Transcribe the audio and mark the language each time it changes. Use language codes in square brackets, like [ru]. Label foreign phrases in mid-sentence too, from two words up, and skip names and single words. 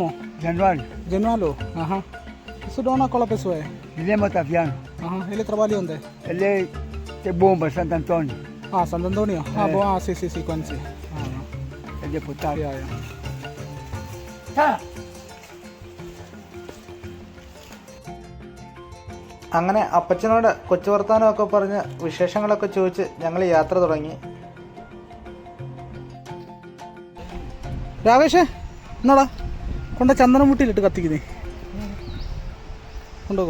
[pt] Januário. Genualo? Aham. Isso dona qual a pessoa é? Guilherme Otaviano. Aham. Ele trabalha onde? Ele é de Bomba, Santo Antônio. Ah, Santo Antônio? Ah, bom. Ah, sim, conheci. É deputado. Yeah. [ml] അങ്ങനെ അപ്പച്ചനോട് കൊച്ചു വർത്താനമൊക്കെ പറഞ്ഞ് വിശേഷങ്ങളൊക്കെ ചോദിച്ച് ഞങ്ങൾ യാത്ര തുടങ്ങി. രാകേഷേ എന്നാടാ കൊണ്ട ചന്ദനം മുട്ടിയിലിട്ട് കത്തിക്കുന്നേ കൊണ്ടുപോകും.